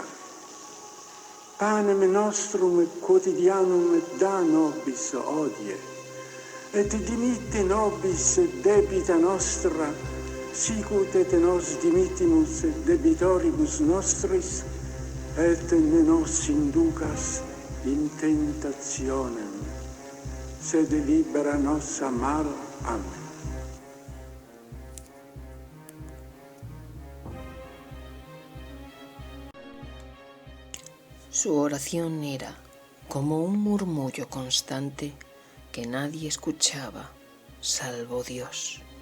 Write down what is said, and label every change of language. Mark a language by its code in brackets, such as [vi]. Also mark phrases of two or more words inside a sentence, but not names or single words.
[la] Panem nostrum quotidianum da nobis hodie, et dimitte nobis debita nostra, sicut et nos dimittimus debitoribus nostris, et ne nos inducas in tentationem, sed libera nos a mal. Amén. [es] Su oración era como un murmullo constante que nadie escuchaba, salvo Dios.